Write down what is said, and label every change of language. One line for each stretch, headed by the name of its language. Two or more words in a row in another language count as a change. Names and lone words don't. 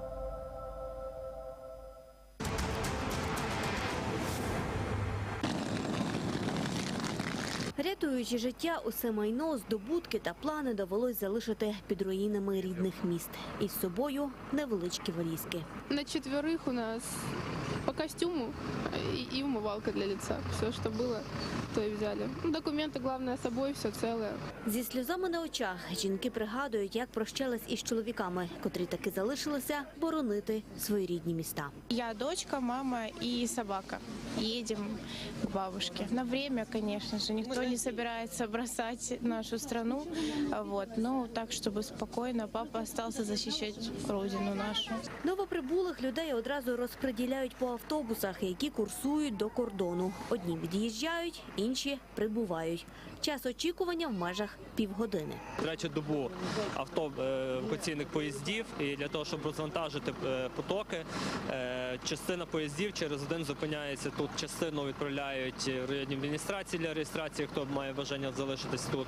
Ukrainian: Рятуючи життя, усе майно, здобутки та плани довелось залишити під руїнами рідних міст. І з собою невеличкі валізки.
Russian: На 4 у нас по костюму и умывалка для лица. Все, что было, то и взяли. Документы, главное, с собой, все целое.
Ukrainian: Зі сльозами на очах жінки пригадують, як прощались із чоловіками, котрі таки залишилися боронити свої рідні міста.
Russian: Я дочка, мама и собака. Едем к бабушке. На время, конечно же, никто не собирается бросать нашу страну, но так, чтобы спокойно папа остался защищать родину нашу.
Ukrainian: Новоприбулих людей одразу розподіляють по автобусах, які курсують до кордону. Одні від'їжджають, інші прибувають. Час очікування в межах півгодини. Трачать добу евакуаційних поїздів, і для того, щоб розвантажити потоки, частина поїздів через один зупиняється тут, частину відправляють в районні адміністрації для реєстрації, хто має бажання залишитись тут.